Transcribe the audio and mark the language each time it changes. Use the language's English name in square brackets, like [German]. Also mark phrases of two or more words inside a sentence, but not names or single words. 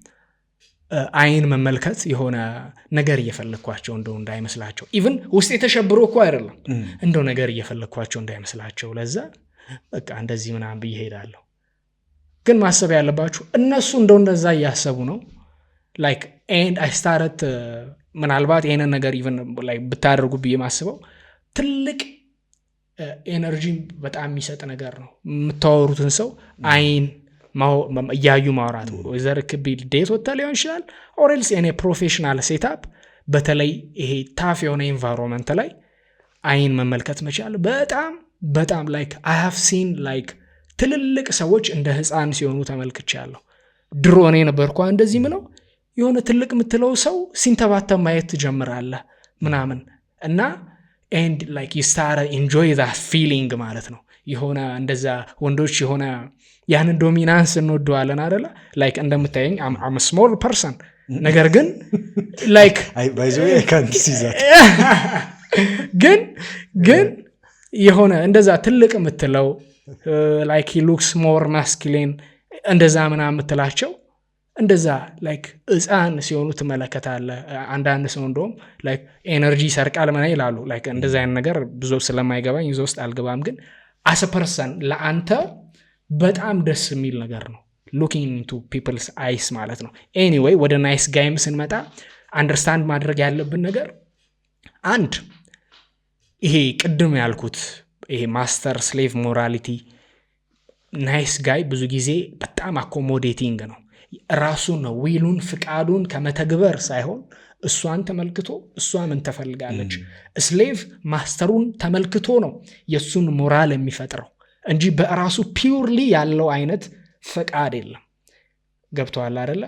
[Amharic] አይን መመልከት የሆነ ነገር እየፈለኳቸው እንደው እንዳይመስላቸው ኢቭን ውስጥ የተሸብሮ እኮ አይደለም እንደው ነገር እየፈለኳቸው እንዳይመስላቸው ለዛ በቃ እንደዚህ ምናምን ብዬ ሄዳለሁ። ግን ማሰብ ያለባችሁ እነሱ እንደዛ እያሰቡ ነው [English] like and I started [Amharic] ምናልባት ይሄንን ነገር ኢቭን ላይ ብታደርጉ ብዬ ማስበው ትልቅ ኤነርጂ በጣም የሚሰጥ ነገር ነው። የምታወሩትን ሰው አይን እያዩ ማውራት ወዘር ክቢ ዴት ወጥተህ ሊሆን ይችላል [English] or else in a professional setup [Amharic] በተለይ ይሄ ታፍ የሆነ ኤንቫይሮንመንት ላይ አይን መመልከት መቻል በጣም [English] like I have seen like [Amharic] ትልልቅ ሰዎች እንደ ህፃን ሲሆኑ ተመልክቻለሁ። ድሮ እኔ ነበርኩ እንደዚህ ምለው የሆነ ትልቅ ምትለው ሰው ሲንተባተም ማየት ትጀምራለህ ምናምን እና [English] and like you start to enjoy that feeling [Amharic] ማለት ነው። የሆነ እንደዛ ወንዶች የሆነ ያንን ዶሚናንስ እንወደዋለን አይደለ? [English] like እንደምታየኝ I'm a small person [Amharic] ነገር ግን [English] like by the way I can't see that [Amharic] ግን የሆነ እንደዛ ትልቅ ምትለው [English] like he looks more masculine [Amharic] እንደዛ ምናምን ምትላቸው እንደዛ like ህፃን ሲሆኑ ትመለከታለህ። አንዳንድ ሰው እንደውም like ኤነርጂ ሰርቃል ምናምን ይላሉ like እንደዛ አይነት ነገር ብዙ ስለማይገባኝ ይዞ ውስጥ አልገባም። ግን [English] as a person [Amharic] ለአንተ በጣም ደስ የሚል ነገር ነው [English] looking into people's eyes [Amharic] ማለት ነው። anyway ወደ [English] nice guy [Amharic] ስንመጣ አንደርስታንድ ማድረግ ያለብን ነገር አንድ ይሄ ቅድም ያልኩት ይሄ [English] master slave morality nice guy [Amharic] ብዙ ጊዜ በጣም አኮሞዴቲንግ ነው። ራሱን ነው ዊሉን ፍቃዱን ከመተግበር ሳይሆን እሷን ተመልክቶ እሷ ምን ተፈልጋለች [English] slave master [Amharic] ተመልክቶ ነው የሱን ሞራል የሚፈጥረው እንጂ በራሱ ፒውርሊ ያለው አይነት ፍቃድ የለም። ገብቷል አይደለ?